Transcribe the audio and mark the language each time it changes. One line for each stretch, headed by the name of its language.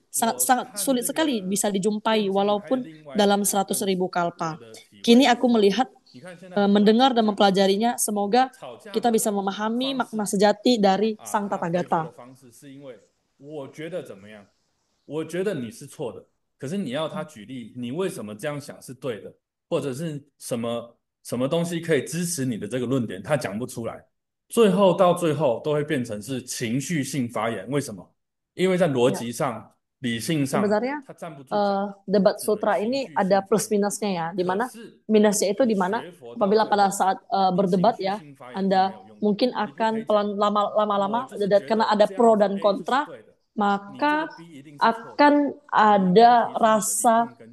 Indonesian: Sangat sulit sekali bisa dijumpai walaupun dalam 100.000 kalpa. Kini aku melihat, mendengar dan mempelajarinya, semoga kita bisa memahami makna sejati dari Sang Tathagata.
Chinese: 我觉得怎么样？我觉得你是错的，可是你要他举例，你为什么这样想是对的，或者是什么东西可以支持你的这个论点，他讲不出来，到最后都会变成是情绪性发言。为什么？因为在逻辑上、理性上，
Indonesian: Sebenarnya
Chinese: 他站不住脚。
Indonesian: debat sutra ini ada plus minusnya ya, di mana minusnya itu di mana apabila pada saat berdebat ya, Anda mungkin akan lama-lama karena ada pro dan kontra, maka akan ada rasa